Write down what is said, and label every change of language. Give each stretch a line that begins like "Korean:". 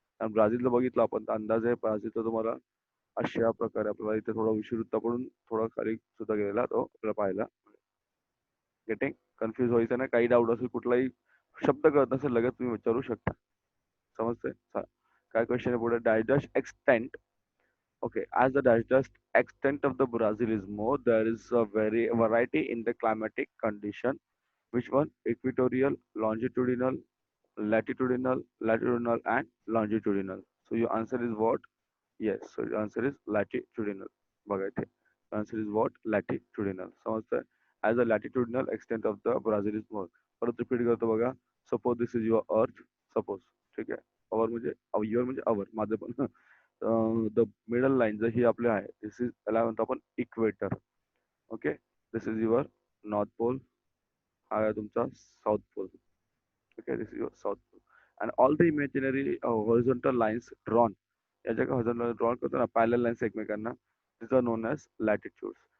Marathi: आणि ब्राझीलला बघितलं आपण तर अंदाज आहे ब्राझीलचा तुम्हाला अशा प्रकारे आपल्याला इथे थोडा विषुववृत्ताकडून थोडा खाली सुद्धा गेलेला तो आपल्याला पाहायला. गेटिंग? कन्फ्युज व्हायचं ना, काही डाऊट असेल, कुठलाही शब्द कळत नसेल लगेच तुम्ही विचारू शकता. समजतंय? काय क्वेश्चन आहे पुढे. Digest extent.
English: Okay, as the digest extent of the Brazil is more, there is a very variety in the climatic condition. Which one? Equatorial, longitudinal, latitudinal, and longitudinal. So your answer is what? Yes. So your answer is latitudinal.
Marathi: बघा इथे.
English: Answer is what? Latitudinal. समजतंय? As the latitudinal extent of the Brazil is more.
Marathi: परत repeat करतो बघा.
English: Suppose this is your earth.
Marathi: Suppose. ठीक आहे.
English: Our म्हणजे your म्हणजे our.
Marathi: माझं पण. द मिडल लाईन जर ही आपली आहे,
English: this is
Marathi: त्याला म्हणतो आपण equator.
English: Okay, this is your north pole.
Marathi: हा आहे तुमचा south pole.
English: Okay, this is your south pole. And all the imaginary horizontal lines drawn,
Marathi: याच्या हॉरिझॉन्टल ड्रॉन करतो ना पॅरलल लाईन्स एकमेकांना,
English: This are known as latitudes.